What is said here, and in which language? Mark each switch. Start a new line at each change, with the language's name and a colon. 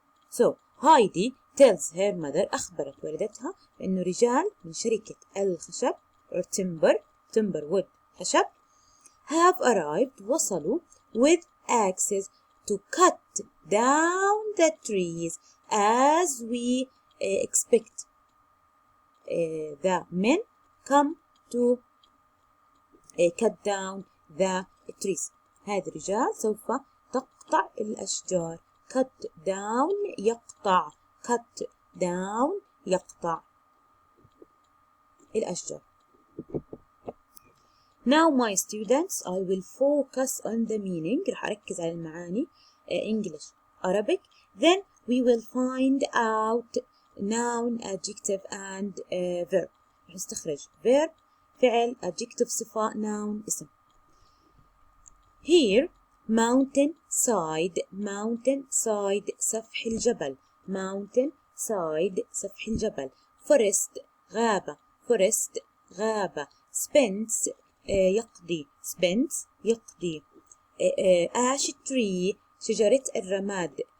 English: So, Heidi tells her mother
Arabic: أخبرت والدتها بأنه رجال من شركة الخشب
English: or timber wood خشب have arrived
Arabic: وصلوا
English: with axes to cut down the trees as we expect. The men come to cut down the trees.
Arabic: هذه الرجال سوف تقطع الأشجار.
English: cut down يقطع. cut down
Arabic: يقطع الأشجار.
English: Now my students, I will focus on the meaning.
Arabic: رح أركز على المعاني.
English: English, Arabic. Then we will find out noun, adjective and verb.
Arabic: رح نستخرج verb فعل، adjective صفة، noun اسم.
English: Here mountain side. mountain side
Arabic: سفح الجبل.
English: mountain side سفح الجبل. forest غابة. forest غابة. spends يقضي. spends يقضي. ash tree
Arabic: شجرة الرماد.